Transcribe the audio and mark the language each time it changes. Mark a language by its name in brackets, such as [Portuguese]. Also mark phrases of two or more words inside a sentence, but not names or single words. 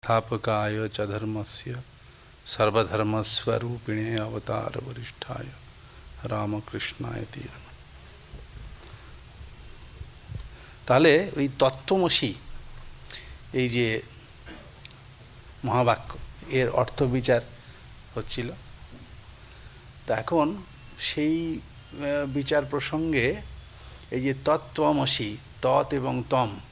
[Sanskrit] स्थापकाय च धर्मस्य सर्वधर्मस्वरूपिणे अवतार वरिष्ठाय रामकृष्णाय ते नमः। [Bangla] তাহলে ওই তত্ত্বমসি এই যে মহাবাক্য এর অর্থ বিচার হচ্ছিল, তা এখন সেই বিচার প্রসঙ্গে এই যে তত্ত্বমসি, তৎ এবং তম,